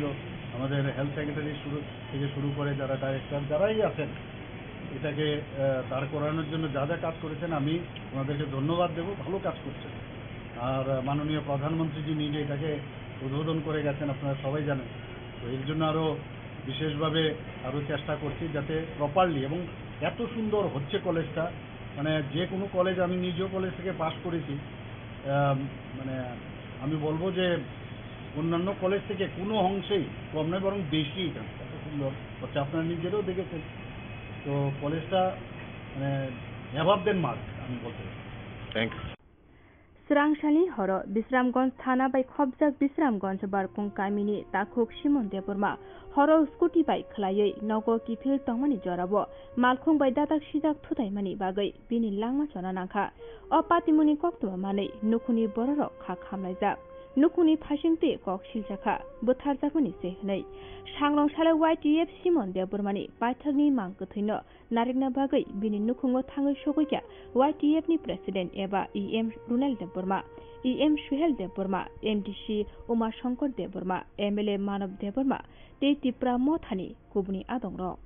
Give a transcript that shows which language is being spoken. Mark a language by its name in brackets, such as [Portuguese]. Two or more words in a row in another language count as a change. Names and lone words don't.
[Bangla] আমাদের [English] health secretary [Bangla] শুরু করে যারা ডাইরেক্টর যারাই আছেন এটাকে দাঁড় করানোর জন্য যা যা কাজ করেছেন আমি ওনাদেরকে ধন্যবাদ দেব ভালো কাজ করছেন আর মাননীয় প্রধানমন্ত্রীজি নিজে এটাকে উদ্বোধন করে গেছেন আপনারা সবাই জানেন তো এর জন্য আরও বিশেষভাবে আরও চেষ্টা করছি যাতে প্রপারলি এবং এত সুন্দর হচ্ছে কলেজটা মানে যে কোনো কলেজ আমি নিজেও কলেজ থেকে পাস করেছি মানে আমি বলবো যে অন্যান্য কলেজ থেকে কোনো অংশেই কম নয় বরং বেশি এখানে এত সুন্দর হচ্ছে আপনারা নিজেরাও দেখেছেন তো কলেজটা মানে [English] above than mark [Bangla] আমি বলতে পারি [English] thank you [Kok Borok] Srangsali horo Bisramganj thana bai khobjak Bisramganj barkung kamini takhuk Simon Debbarma horo scooty bai khlaiयै nogo kifil tongmani jorabo malkhung bai dadak sijak thutaimani bagai bini langma chona nangkha o patimuni koktuma manei nukuni bororok kha khamlaijak nukuni phasingti kok siljaka butharjakmani sehnei sangrongsalai YTF Simon Debbarmani paithakni mang gthino narekna bagai bini nukhungo thangai sogokya YTF ni president eba EM Runal Debbarma EM Suhel Debbarma MDC Umar Shankar Debbarma MLA Manav Debbarma te TRIPURA mothani kubuni adongrok